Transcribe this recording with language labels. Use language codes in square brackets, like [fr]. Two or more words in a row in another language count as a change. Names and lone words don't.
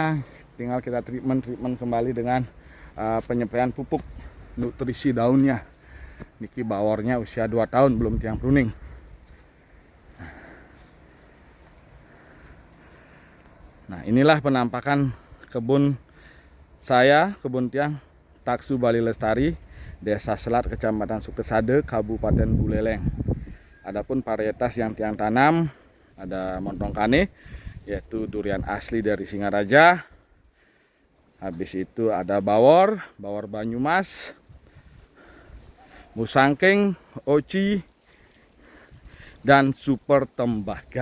[id] Tinggal kita treatment kembali dengan penyampaian pupuk nutrisi daunnya. Niki bawornya usia 2 tahun, belum tiang pruning. Nah, inilah penampakan kebun saya, kebun tiang Taksu Bali Lestari, Desa Selat, Kecamatan Sukesade, Kabupaten Buleleng. Adapun varietas yang tiang tanam ada Montong Kane, yaitu durian asli dari Singaraja. Habis itu ada bawor Banyumas, Musangking, Oci, dan Super Tembaga.